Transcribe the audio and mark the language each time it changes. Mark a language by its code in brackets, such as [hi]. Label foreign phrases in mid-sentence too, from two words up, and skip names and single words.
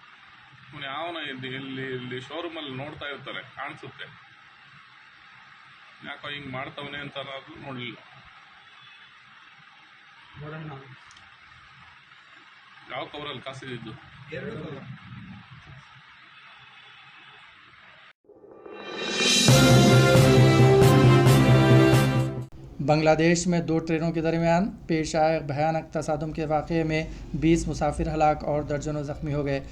[kn] ಅವನು ಇಲ್ಲಿ ಶೋರೂಮ್ ಅಲ್ಲಿ ನೋಡ್ತಾ ಇರ್ತಾರೆ, ಕಾಣಿಸುತ್ತೆ. ಯಾಕೋ ಹಿಂಗೆ ಮಾಡ್ತವನೆ ಅಂತ ನೋಡಲಿಲ್ಲ. ಯಾವ ಕವರಲ್ಲಿ ಕಾಸಿದ್ದು? [ur] بنگلہ دیش میں 2 ٹرینوں کے درمیان پیش آئے بھیانک تصادم کے واقعے میں 20 مسافر ہلاک اور درجنوں زخمی ہو گئے.